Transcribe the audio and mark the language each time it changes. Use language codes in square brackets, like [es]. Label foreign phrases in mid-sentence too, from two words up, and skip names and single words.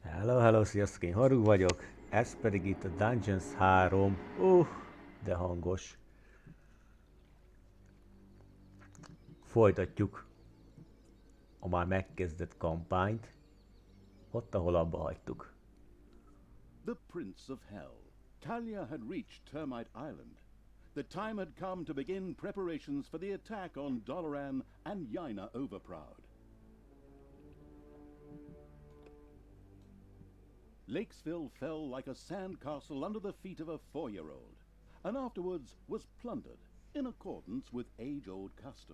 [hu] Hello, sziasztok, én Haru vagyok, ez pedig itt a Dungeons 3. De hangos. Folytatjuk a már megkezdett kampányt, ott, ahol abba hagytuk. [en] The Prince of Hell. Talia had reached Termite Island. The time had come to begin preparations for the attack on Doloran and Jaina Overproud. Lakesville fell like a sandcastle under the feet of a 4-year-old, and afterwards was plundered in accordance with age-old custom.